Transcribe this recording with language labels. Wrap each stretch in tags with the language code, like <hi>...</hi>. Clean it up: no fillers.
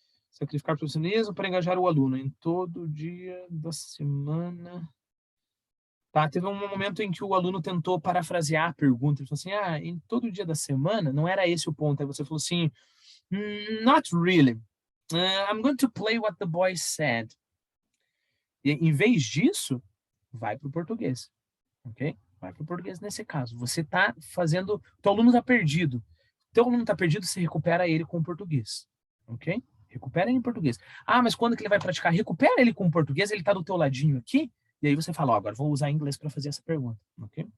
<pt>Sacrificar o profissionalismo para engajar o aluno em todo dia da semana. Tá, teve um momento em que o aluno tentou parafrasear a pergunta. Ele falou assim, em todo dia da semana, não era esse o ponto. Aí você falou assim,</pt> <en>not really. I'm going to play what the boy said.</en> <pt>E, em vez disso, vai para o português, ok? Vai para o português nesse caso. Você está fazendo... Teu aluno está perdido. Teu aluno está perdido, você recupera ele com o português, ok? Recupera ele em português. Mas quando que ele vai praticar? Recupera ele com o português, ele está do teu ladinho aqui, e aí você fala, agora vou usar inglês para fazer essa pergunta, ok?</pt>